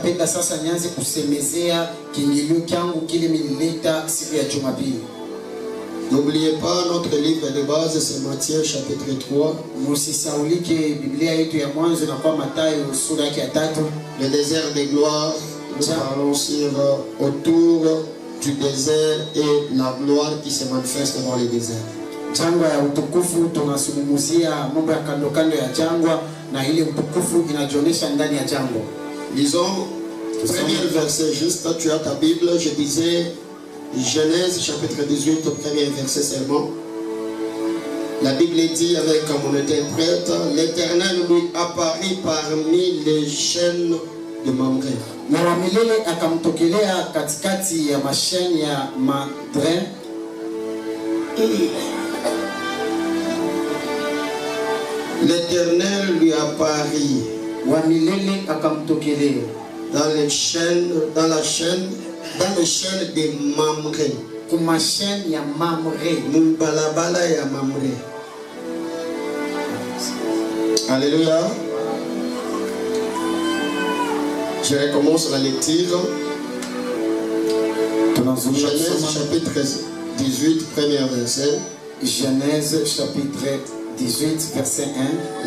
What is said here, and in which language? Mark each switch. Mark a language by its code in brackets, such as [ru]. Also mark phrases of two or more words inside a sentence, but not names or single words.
[fr] N'oubliez pas notre livre de base, c'est Matthieu chapitre 3. Le désert de gloire, nous parlons sur autour du désert et la gloire qui se manifeste dans le désert. [sw] Jangwa ya utukufu tunasungumzia mambo ya kando kando ya jangwa na ile utukufu inajionyesha ndani ya jangwa. [fr] Lisons premier verset juste, tu as ta Bible, je disais Genèse chapitre 18 au premier verset seulement. La Bible dit avec mon interprète, l'Éternel lui apparut parmi les chaînes de Mamré. [sw] Na Milele akamtokelea katikati ya masheni ya Mamré. [fr] L'Éternel lui apparut [sw] Wamilele akamtokelea [fr] dans les chaînes de Mamré. [sw] Kuma chaîne ya Mamré. Mbalabala ya Mamré. [fr] Alléluia. Je recommence la lecture. Genèse chapitre 18, premier verset. Genèse chapitre 18, verset 1.